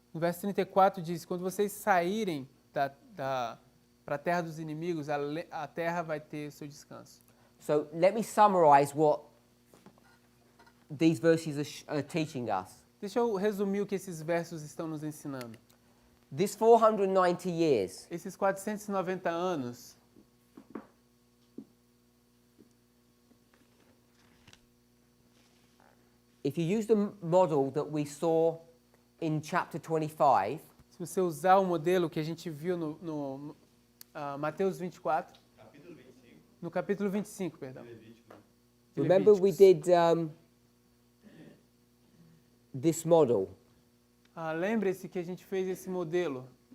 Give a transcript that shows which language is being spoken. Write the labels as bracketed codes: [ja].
[pt] no verso 34 diz, quando vocês saírem para a terra dos inimigos, a terra vai ter seu descanso. [en] So let me summarize what these verses are teaching us. [pt] Deixa eu resumir o que esses versos estão nos ensinando. [en] This 490 years [pt] Esses 490 anos, [en] if you use the model that we saw in chapter 25, [pt] se você usar o modelo que a gente viu no Mateus 24, no capítulo 25, perdão. de [en] remember we [pt] Levíticos. [en] did this model [pt] Lembre-se que a gente fez esse modelo